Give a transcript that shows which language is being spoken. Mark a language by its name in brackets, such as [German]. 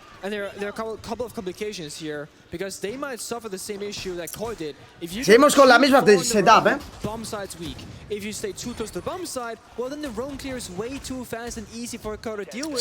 [English] And there are a couple of complications here because they might suffer the same issue that Koi did. [Spanish] Seguimos con la misma setup, ¿eh? [English] Bomb side's weak. If you stay too close to the bomb side, well then the roam clear is way too fast and easy for Koi to deal with.